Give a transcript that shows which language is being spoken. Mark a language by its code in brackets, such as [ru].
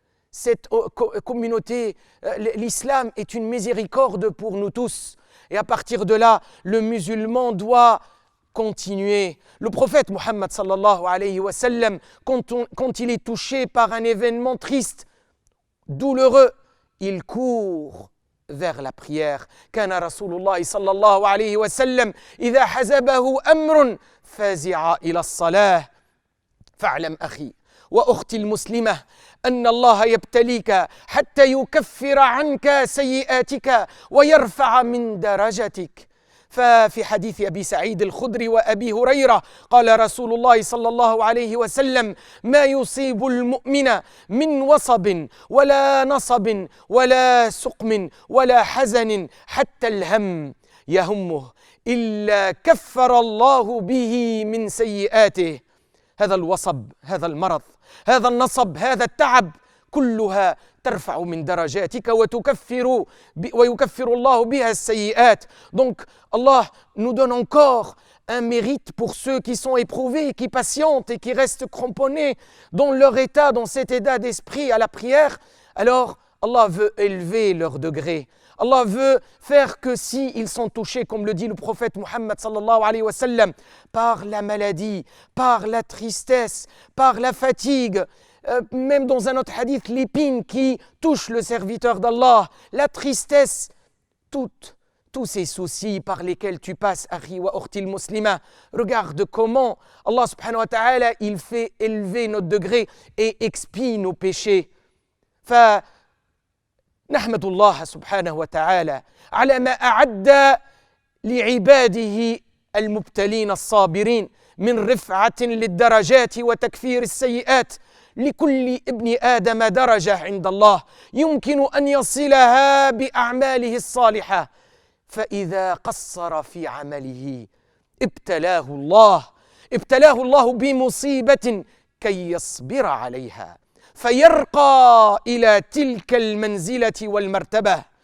[fr] Cette communauté, l'islam est une miséricorde pour nous tous. Et à partir de là, le musulman doit continuer. Le prophète Muhammad [ar] sallallahu alayhi wa sallam, [fr] quand il est touché par un événement triste, douloureux, il court vers la prière. [ar] كان رسول الله صلى الله عليه وسلم إذا حزبه أمر فزع إلى الصلاة. فاعلم أخي وأختي المسلمة أن الله يبتليك حتى يكفر عنك سيئاتك ويرفع من درجتك. ففي حديث أبي سعيد الخدري وأبي هريرة قال رسول الله صلى الله عليه وسلم: ما يصيب المؤمن من وصب ولا نصب ولا سقم ولا حزن حتى الهم يهمه إلا كفر الله به من سيئاته. هذا الوصب، هذا المرض، هذا النصب، هذا التعب، كلها ترفع من درجاتك ويكفر الله بها السيئات. [fr] Donc Allah nous donne encore un mérite pour ceux qui sont éprouvés, qui patientent et qui restent cramponnés dans leur état, dans cet état d'esprit à la prière. Alors Allah veut élever leur degré. Allah veut faire que s'ils sont touchés, comme le dit le prophète Muhammad [ar] sallallahu alayhi wa sallam, [fr] par la maladie, par la tristesse, par la fatigue, même dans un autre hadith, l'épine qui touche le serviteur d'Allah, la tristesse, tous ces soucis par lesquels tu passes, [ar] akhi wa ukhti muslima. [fr] Regarde comment Allah subhanahu wa ta'ala, il fait élever notre degré et expie nos péchés. [ar] نحمد الله سبحانه وتعالى على ما أعد لعباده المبتلين الصابرين من رفعة للدرجات وتكفير السيئات. لكل ابن آدم درجة عند الله يمكن أن يصلها بأعماله الصالحة فإذا قصر في عمله ابتلاه الله بمصيبة كي يصبر عليها فيرقى إلى تلك المنزلة والمرتبة.